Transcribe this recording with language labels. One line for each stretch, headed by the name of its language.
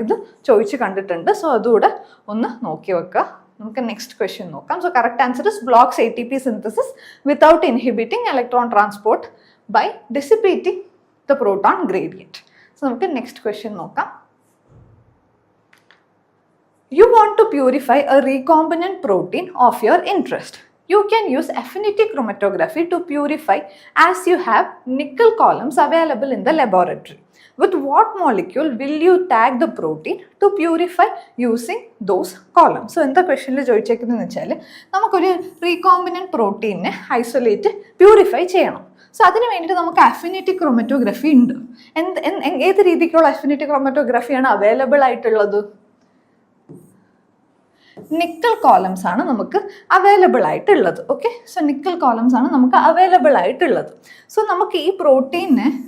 Malayalam: ഇത് ചോദിച്ച് കണ്ടിട്ടുണ്ട്. സോ അതുകൂടെ ഒന്ന് നോക്കി വെക്കുക. നമുക്ക് നെക്സ്റ്റ് ക്വസ്റ്റ്യൻ നോക്കാം.
English: So correct answer is blocks ATP synthesis without inhibiting electron transport by dissipating the proton gradient.
Malayalam: So നമുക്ക് നെക്സ്റ്റ് ക്വസ്റ്റ്യൻ നോക്കാം.
English: You want to purify a recombinant protein of your interest. You can use affinity chromatography to purify as you have nickel columns available in the laboratory. With what molecule will you tag the protein to purify using those columns?
Malayalam: So, എന്താ ക്വസ്റ്റ്യനിൽ ചോദിച്ചേക്കുന്നതെന്ന് വെച്ചാൽ നമുക്കൊരു recombinant പ്രോട്ടീനെ isolate purify ചെയ്യണം. So അതിന് വേണ്ടിയിട്ട് നമുക്ക് affinity chromatography ഉണ്ട്. ഏത് രീതിക്കുള്ള അഫിനിറ്റി ക്രോമറ്റോഗ്രഫിയാണ് അവൈലബിൾ ആയിട്ടുള്ളത്? നിക്കൽ കോളംസ് ആണ് നമുക്ക് അവൈലബിൾ ആയിട്ടുള്ളത്. ഓക്കെ, സോ നിക്കൽ കോളംസ് ആണ് നമുക്ക് അവൈലബിൾ ആയിട്ടുള്ളത്. സോ നമുക്ക് ഈ പ്രോട്ടീനെ